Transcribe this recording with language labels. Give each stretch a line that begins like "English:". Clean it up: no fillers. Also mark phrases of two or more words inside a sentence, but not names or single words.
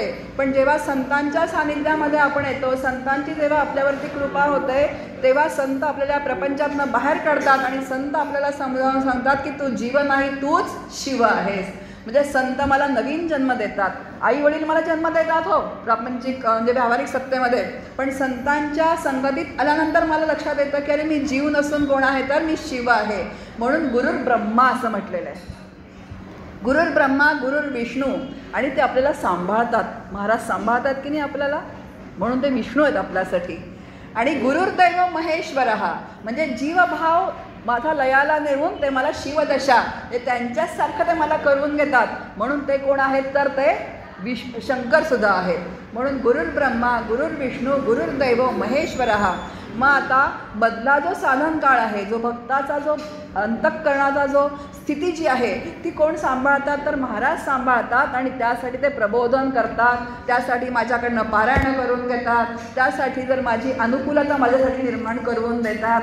Marathi: पण जेव्हा संतांच्या सानिध्यामध्ये आपण येतो, संतांची जेव्हा आपल्यावरती कृपा होते तेव्हा संत आपल्याला प्रपंचातनं बाहेर काढतात आणि संत आपल्याला समजावून सांगतात की तू जीव नाही, तूच शिव आहेस. म्हणजे संत मला नवीन जन्म देतात. आई वडील मला जन्म देतात हो प्रापंचिक म्हणजे व्यावहारिक सत्तेमध्ये, पण संतांच्या संगतीत आल्यानंतर मला लक्षात येतं की अरे मी जीव नसून कोण आहे? तर मी शिव आहे. म्हणून गुरुर्ब्रह्मा असं म्हटलेलं आहे.
Sanskrit: गुरुर्ब्रह्मा गुरुर्विष्णू.
Marathi: आणि ते आपल्याला सांभाळतात. महाराज सांभाळतात की नाही आपल्याला, म्हणून ते विष्णू आहेत आपल्यासाठी. आणि
Sanskrit: गुरुर्दैव महेश्वरः
Marathi: म्हणजे जीवभाव माझा लयाला नेऊन ते मला शिवदशा हे त्यांच्याचसारखं ते मला करून घेतात. म्हणून ते कोण आहेत? तर ते शंकरसुद्धा आहेत.
Sanskrit: म्हणून गुरुर्ब्रह्मा गुरुर्विष्णू गुरुर्दैव महेश्वरः.
Marathi: मग आता मधला जो साधन काळ आहे, जो भक्ताचा जो अंतःकरणाचा जो स्थिती जी आहे ती कोण सांभाळतात? तर महाराज सांभाळतात. आणि त्यासाठी ते प्रबोधन करतात, त्यासाठी माझ्याकडनं पारायण करून घेतात, त्यासाठी जर माझी अनुकूलता माझ्यासाठी निर्माण करून देतात.